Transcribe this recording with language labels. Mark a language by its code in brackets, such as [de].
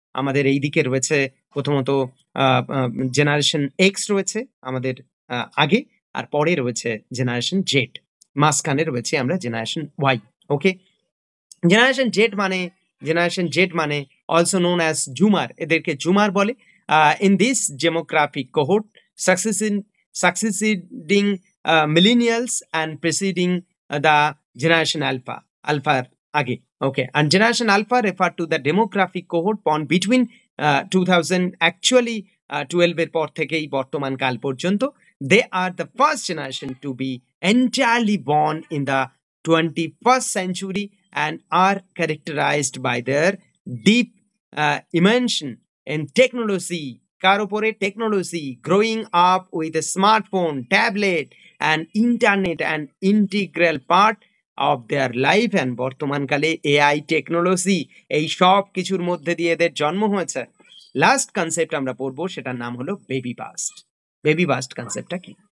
[bn] আমাদের এই দিকে রয়েছে প্রথমত জেনারেশন এক্স রয়েছে আমাদের আগে, আর পরে রয়েছে জেনারেশন জেড, মাঝখানে রয়েছে আমরা জেনারেশন ওয়াই। ওকে, জেনারেশন জেড মানে [en] also known as zoomer, [bn] এদেরকে জুমার বলে। [en] In this demographic cohort succeeding millennials and preceding the generation alpha, alpha age. Okay, and generation alpha refer to the demographic cohort born between 2000 actually 12 [bn] এর পর থেকেই বর্তমান কাল পর্যন্ত। [en] They are the first generation to be entirely born in the 21st century and are characterized by their deep immersion in technology, [bn] কার উপরে? [en] Technology, growing up with a smartphone, tablet and internet and integral part of their life. [bn] And বর্তমানকালে AI, technology, এই সব কিছুর মধ্যে দিয়ে এদের জন্ম হয়েছে। Last concept আমরা পড়বো, সেটার নাম হলো বেবি বাস্ট। বেবি বাস্ট কনসেপ্টটা কি?